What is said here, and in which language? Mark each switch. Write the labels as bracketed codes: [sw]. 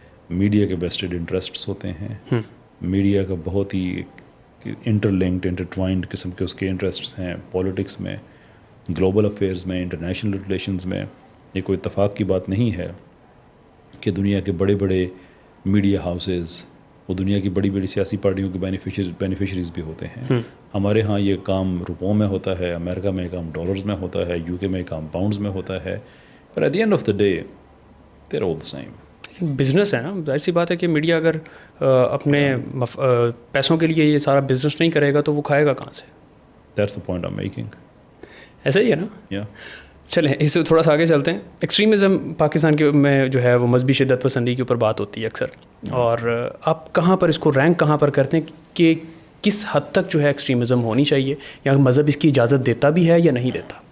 [ur] Media کے vested interests ہوتے ہیں. میڈیا کا بہت ہی انٹرلنکڈ انٹرٹوائنڈ قسم کے اس کے انٹرسٹس ہیں, پالیٹکس میں, گلوبل افیئرز میں, انٹرنیشنل ریلیشنز میں. یہ کوئی اتفاق کی بات نہیں ہے کہ دنیا کے بڑے بڑے میڈیا ہاؤسز وہ دنیا کی بڑی بڑی سیاسی پارٹیوں کے بینیفیشریز بھی ہوتے ہیں. ہمارے ہاں یہ کام روپوں میں ہوتا ہے, امریکہ میں کام ڈالرز میں ہوتا ہے, یو کے میں کام پاؤنڈز میں ہوتا ہے. [en] پر at the end of the day they are all the same. [ur] Business ہے نا. ظاہر سی بات ہے کہ میڈیا اگر اپنے پیسوں کے لیے یہ سارا بزنس نہیں کرے گا تو وہ کھائے گا کہاں سے؟ [en] That's the point I'm making. [ur] ایسا ہی ہے نا. یا چلیں اس سے تھوڑا سا آگے چلتے ہیں. ایکسٹریمزم پاکستان کے میں جو ہے وہ مذہبی شدت پسندی کے اوپر بات ہوتی ہے اکثر, اور آپ کہاں پر اس کو رینک کہاں پر کرتے ہیں کہ کس حد تک جو ہے ایکسٹریمزم ہونی چاہیے, یا مذہب اس کی اجازت دیتا بھی ہے یا نہیں دیتا؟